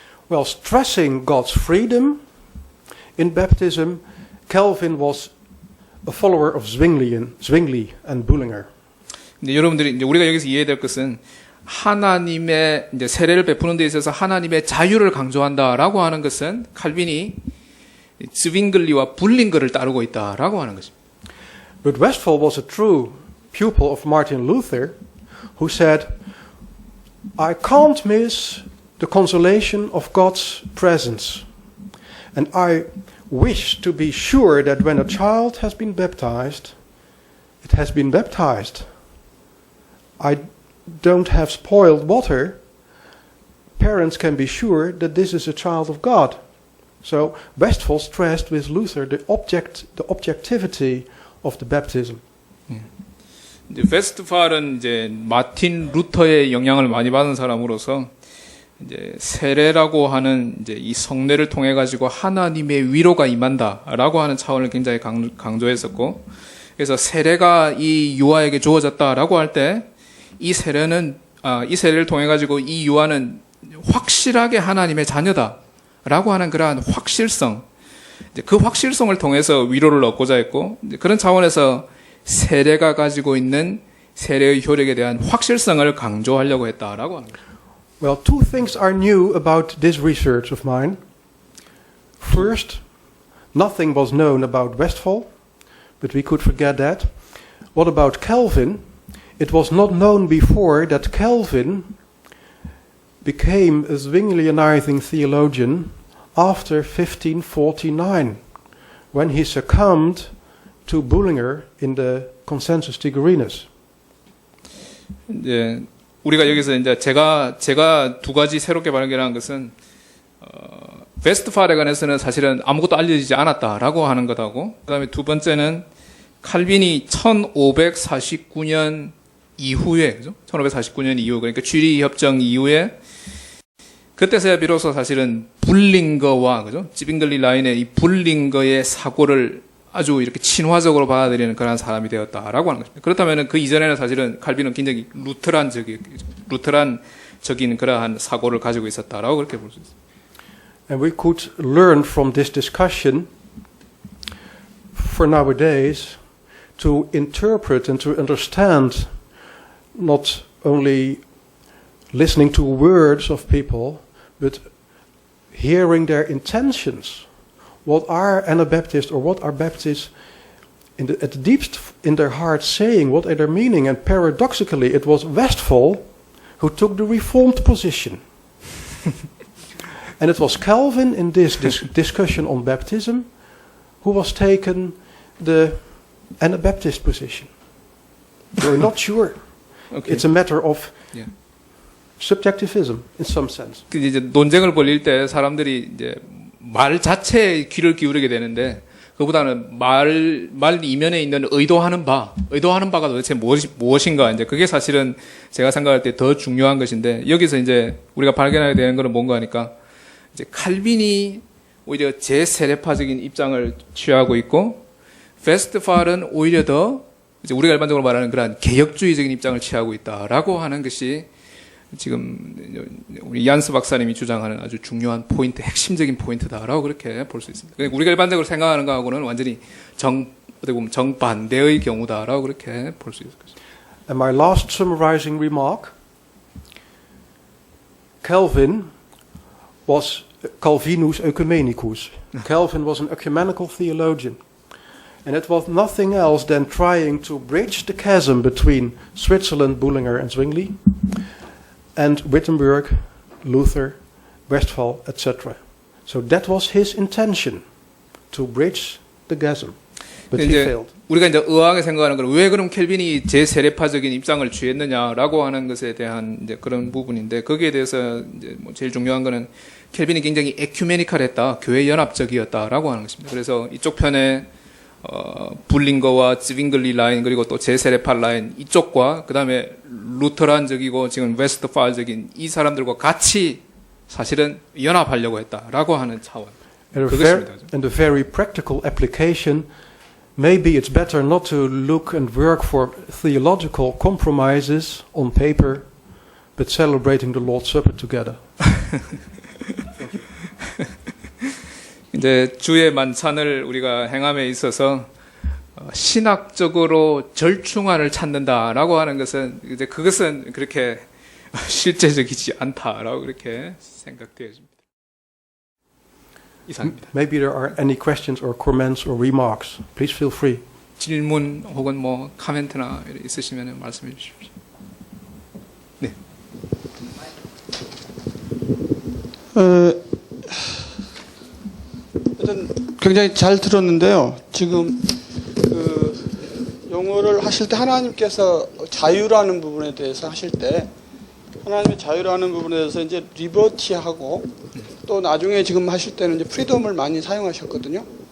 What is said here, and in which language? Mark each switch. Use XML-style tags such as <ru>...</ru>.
<en>Well, stressing God's freedom in baptism, Calvin was a follower of Zwingli and Bullinger.</en> <ko>근데 여러분들이 이제 우리가 여기서 이해해야 될 것은 하나님의 이제 세례를 베푸는 데 있어서 하나님의 자유를 강조한다라고 하는 것은 칼빈이 zwingli와 불링거를 따르고 있다라고 하는 것입니다.</ko> <en>But Westphal was a true pupil of Martin Luther, who said, I can't miss the consolation of God's presence. And I wish to be sure that when a child has been baptized, it has been baptized. I don't have spoiled water. Parents can be sure that this is a child of God. So Westphal stressed with Luther the objectivity of the baptism.</en> <ko>이제 웨스트팔은 이제 마틴 루터의 영향을 많이 받은 사람으로서 이제 세례라고 하는 이제 이 성례를 통해 가지고 하나님의 위로가 임한다라고 하는 차원을 굉장히 강조했었고, 그래서 세례가 이 유아에게 주어졌다라고 할 때 이 세례는 이 세례를 통해 가지고 이 유아는 확실하게 하나님의 자녀다라고 하는 그러한 확실성, 이제 그 확실성을 통해서 위로를 얻고자 했고, 이제 그런 차원에서 세례가 가지고 있는 세례의 효력에 대한 확실성을 강조하려고 했다라고 하는 거죠.</ko> <en>Well, two things are new about this research of mine. First, nothing was known about Westphal, but we could forget that. What about Calvin? It was not known before that Calvin became a Zwinglianizing theologian after 1549, when he succumbed to Bullinger in the Consensus Tigurinus.</en> <ko>이제 우리가 여기서 이제 제가 두 가지 새롭게 발견한 것은 웨스트팔에 관해서는 사실은 아무것도 알려지지 않았다라고 하는 것하고, 그다음에 두 번째는 칼빈이 1549년 이후에, 그죠? 1549년 이후, 그러니까 취리 협정 이후에 그때서야 비로소 사실은 불링거와, 그죠? 지빙글리 라인의 이 불링거의 사고를 아주 이렇게 친화적으로 받아들이는 그런 사람이 되었다라고 하는 것입니다. 그렇다면 그 이전에는 사실은 칼빈은 굉장히 루터란적인 그러한 사고를 가지고 있었다라고 그렇게 볼 수 있습니다.</ko> <en>And we could learn from this discussion for nowadays to interpret and to understand not only listening to words of people, but hearing their intentions. What are Anabaptists or what are Baptists at the deepest in their heart saying? What are their meaning? And paradoxically, it was Westphal who took the Reformed position. And it was Calvin in this discussion on baptism who was taken the Anabaptist position. We're not sure. Okay. It's a matter of subjectivism in some sense.</en> <ko>이제 논쟁을 벌일 때 사람들이 이제 말 자체에 귀를 기울이게 되는데, 그보다는 말 이면에 있는 의도하는 바가 도대체 무엇인가, 이제 그게 사실은 제가 생각할 때 더 중요한 것인데, 여기서 이제 우리가 발견하게 되는 것은 뭔가 하니까, 이제 칼빈이 오히려 제세례파적인 입장을 취하고 있고, 웨스트팔은 오히려 더 이제 우리가 일반적으로 말하는 그런 개혁주의적인 입장을 취하고 있다라고 하는 것이 지금 우리 얀스 박사님이 주장하는 아주 중요한 포인트, 핵심적인 포인트다라고 그렇게 볼 수 있습니다. 우리가 일반적으로 생각하는 것하고는 완전히 어떻게 보면 정반대의 경우다라고 그렇게 볼 수 있을 것입니다.</ko> <en>And my last summarizing remark: Calvin was Calvinus Oecumenicus. Calvin was an ecumenical theologian. And it was nothing else than trying to bridge the chasm between Switzerland, Bullinger and Zwingli, and Wittenberg, Luther, Westphal, etc. So that was his intention, to bridge the chasm. But he failed.</en> <ko>우리가 이제 의아하게 생각하는 건 왜 그럼 켈빈이 제세례파적인 입장을 취했느냐라고 하는 것에 대한 이제 그런 부분인데, 거기에 대해서 이제 뭐 제일 중요한 거는 켈빈이 굉장히 에큐메니컬했다, 교회 연합적이었다라고 하는 것입니다. 그래서 이쪽 편에 불링거와 지빙글리 라인, 그리고 또 제세례파 라인 이쪽과 그다음에 루터란적이고 지금 웨스트팔적인 이 사람들과 같이 사실은 연합하려고 했다라고 하는 차원. 그것입니다.</ko> <en>And the very practical application, maybe it's better not to look and work for theological compromises on paper, but celebrating the Lord's Supper together.</en> <ko>이제 주의 만찬을 우리가 행함에 있어서 신학적으로 절충안을 찾는다라고 하는 것은 이제 그것은 그렇게 실제적이지 않다라고 그렇게 생각되어집니다. 이상입니다.</ko> <en>Maybe there are any questions or comments or remarks. Please feel free.</en> <ko>질문 혹은 뭐 코멘트나 있으시면 말씀해 주십시오. 네. 일단 굉장히 잘 들었는데요. 지금 그 용어를 하실 때 하나님께서 자유라는 부분에 대해서 하실 때 하나님의 자유라는 부분에 대해서 이제 리버티하고 또 나중에 지금 하실 때는 이제 프리덤을 많이 사용하셨거든요.</ko>